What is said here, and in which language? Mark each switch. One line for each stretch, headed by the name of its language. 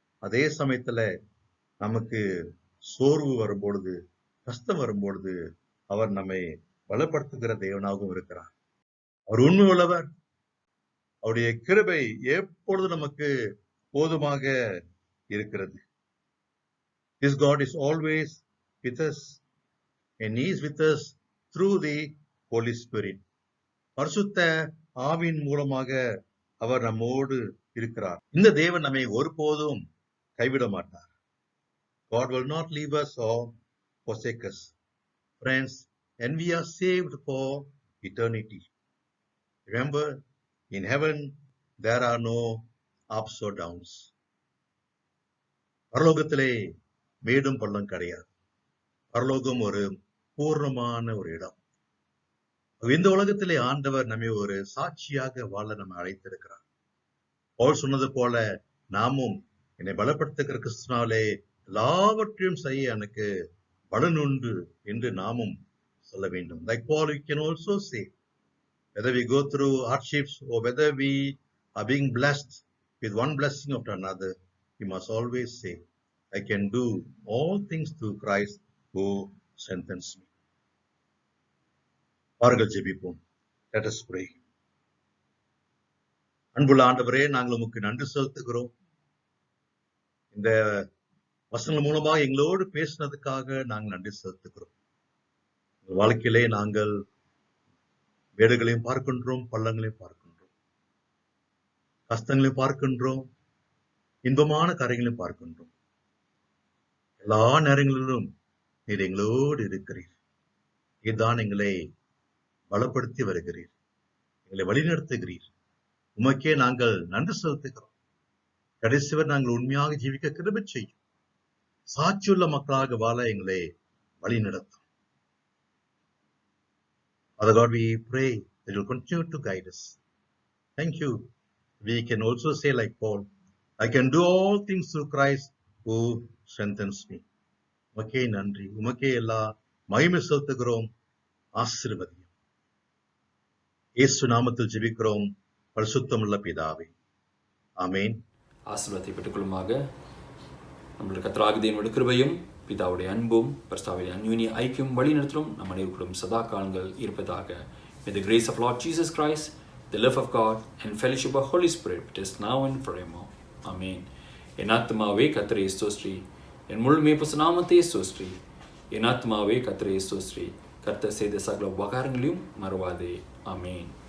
Tamil: அதே சமயத்துல நமக்கு சோர்வு வரும்பொழுது, கஷ்டம் வரும்பொழுது அவர் நம்மை பலப்படுத்துகிற தேவனாகவும் இருக்கிறார். அவர் உண்மை உள்ளவர். அவருடைய கிருபை எப்பொழுது நமக்கு போதுமாக இருக்கிறது.
English: This God is always with us and He is with us through the Holy Spirit.
Tamil: பரிசுத்த ஆவியின் மூலமாக அவர் நம்மோடு இருக்கிறார். இந்த தேவன் நம்மை ஒருபோதும் கைவிட மாட்டார்.
English: God will not leave us or forsake us. Friends, and we are saved for eternity. Remember, in heaven there are no ups or downs.
Tamil: பரலோகத்திலே மேடும் பள்ளம் கிடையாது. பரலோகம் ஒரு பூர்ணமான ஒரு இடம். இந்த உலகத்திலே ஆண்டவர் நம்மை ஒரு சாட்சியாக வாழ நம்ம அழைத்திருக்கிறார். பவுல் சொன்னது போல நாமும் என்னை பலப்படுத்துகிற கிறிஸ்துவினாலே எல்லாவற்றையும் செய்ய எனக்கு பலன் உண்டு என்று நாமும் சொல்ல வேண்டும்.
English: Like Paul, we can also say, whether we go through hardships or whether we are being blessed with one blessing after another, we must always say, I can do all things through Christ who strengthens me.
Tamil: பாருங்கள், ஜெபிப்போம்.
English: Let us pray.
Tamil: அன்புள்ள ஆண்டவரே, நாங்கள் உமக்கு நன்றி செலுத்துகிறோம். இந்த வசனங்கள் மூலமாக எங்களோடு பேசினதுக்காக நாங்கள் நன்றி செலுத்துகிறோம். வாழ்க்கையிலே நாங்கள் வேடுகளையும் பார்க்கின்றோம், பள்ளங்களையும் பார்க்கின்றோம், கஷ்டங்களையும் பார்க்கின்றோம், இன்பமான காரியங்களையும் பார்க்கின்றோம். எல்லா நேரங்களிலும் நீர் எங்களோடு இருக்கிறீர். இதுதான் எங்களை பலப்படுத்தி வருகிறீர், எங்களை வழிநடத்துகிறீர். உமக்கே நாங்கள் நன்றி செலுத்துகிறோம். கடைசிவர் நாங்கள் உண்மையாக ஜீவிக்க கிருபை செய்யும். சாட்சியுள்ள மக்களாக வாழ எங்களை வழிநடத்தும்.
English: Father God, we pray that you will continue to guide us. Thank you. We can also say like Paul, I can do all things through Christ who strengthens me.
Tamil: உமக்கே நன்றி, உமக்கே எல்லா மகிமை செலுத்துகிறோம். ஆசீர்வதியும். இயேசு நாமத்தில் ஜெபிக்கிறோம் பரிசுத்தமுள்ள பிதாவே, ஆமென். ஆசீர்வாதத்தை பெற்றுக்கொள்ளுமாக. நம்மளுடைய கர்த்தராகிய தேவனுடைய கிருபையும் பிதாவுடைய அன்பும் பரிசுத்தாவின் அந்யோன்ய ஐக்கியம் வழிநடத்தலும் நம் அனைவருக்கும் சதா காலங்கள் இருப்பதாக.
English: May the grace of Lord Jesus Christ, the love of God and fellowship of Holy Spirit be with us now and forever. Amen.
Tamil: என் ஆத்துமாவே கர்த்தரை ஸ்தோத்திரி, என் முழு மேய்ப்பசு நாமத்தை ஸ்தோத்திரி. என் ஆத்துமாவே கர்த்தரை ஸ்தோத்திரி, கர்த்தர் செய்த சகல உபகாரங்களையும் மறவாதே. ஆமென்.